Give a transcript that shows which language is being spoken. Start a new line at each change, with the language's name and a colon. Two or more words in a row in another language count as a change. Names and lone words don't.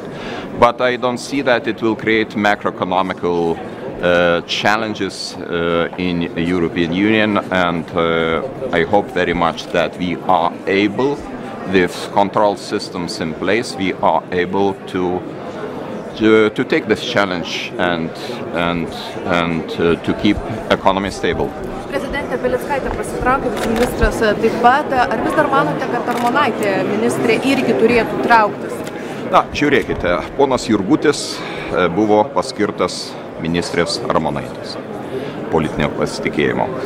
English: But I don't see that it will create macroeconomical challenges in the European Union, and I hope very much that we are able, with control systems in place, we are able to take this challenge and to keep economy stable.
Lithuanian: Prezidentė Belickaitė pasitraukė, viceministras taip pat. Ar vis dar manote, kad Armonaitė ministrė irgi turėtų trauktis? Na, žiūrėkite, ponas Jurgutis buvo paskirtas ministrės Armonaitės politinio pasitikėjimo.